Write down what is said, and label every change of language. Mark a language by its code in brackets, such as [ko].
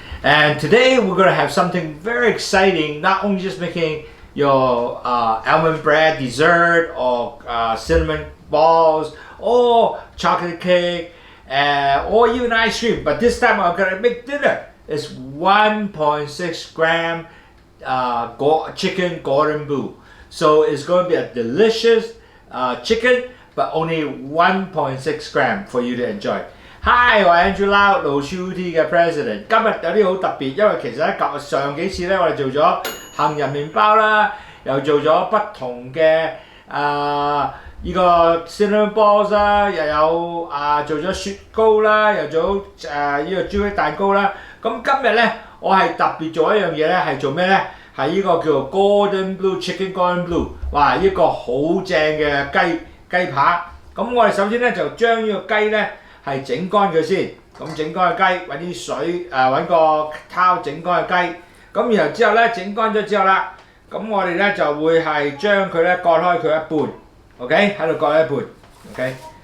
[en] And today we're going to have something very exciting, not only just making your almond bread dessert or cinnamon balls or chocolate cake or even ice cream, but this time I'm going to make dinner. It's 1.6 gram chicken Cordon Bleu. So it's going to be a delicious chicken, but only 1.6 gram for you to enjoy. [yue] Hi， 我係 Andrew Lau， Lowsutea 嘅 president。今日有啲好特別，因為其實咧上幾次咧我哋做咗杏仁麵包啦，又做咗不同嘅呢個 cinnamon balls 啦，又有做咗雪糕啦，又做呢個朱古力蛋糕啦。咁今日咧我係特別做一樣嘢咧，係做咩咧？係呢個叫做 Cordon Bleu Chicken Cordon Bleu， 哇！呢個好正嘅雞扒。咁我哋首先咧就將呢個雞咧係整乾佢先。咁整乾嘅雞，揾啲水揾個湯整乾嘅雞。咁然後之後咧整乾咗之後啦，咁我哋咧就會係將佢咧割開佢一半 ，OK， 喺度割一半 ，OK。